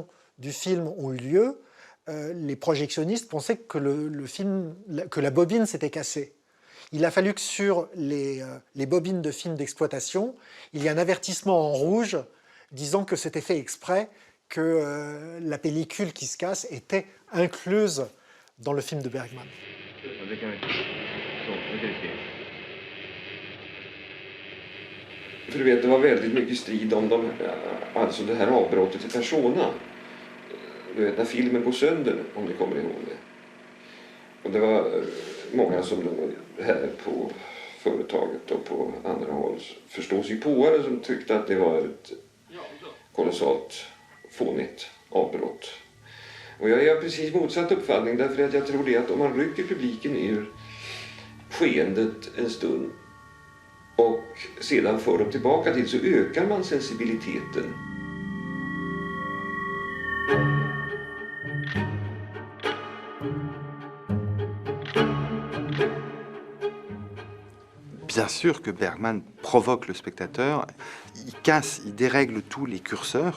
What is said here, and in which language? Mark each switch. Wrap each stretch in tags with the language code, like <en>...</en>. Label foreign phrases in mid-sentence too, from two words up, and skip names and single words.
<fr>du film ont eu lieu, les projectionnistes pensaient que que la bobine s'était cassée. Il a fallu que sur les bobines de films d'exploitation, il y ait un avertissement en rouge disant que c'était fait exprès, que la pellicule qui se casse était incluse dans le film de Bergman.</fr> <sv>För du vet, det var väldigt mycket strid om alltså det här avbrottet i Persona. Du vet, när filmen går sönder, om ni kommer ihåg det. Och det var många som här på företaget och på andra håll förståsigpåare som tyckte att det var ett kolossalt fånigt avbrott. Och jag är precis motsatt uppfattning därför att jag tror det att om man rycker publiken ur skeendet en stund och sedan för dem tillbaka till så ökar man sensibiliteten.</sv> <fr>Bien sûr que Bergman provoque le spectateur, il casse, il dérègle tous les curseurs.</fr>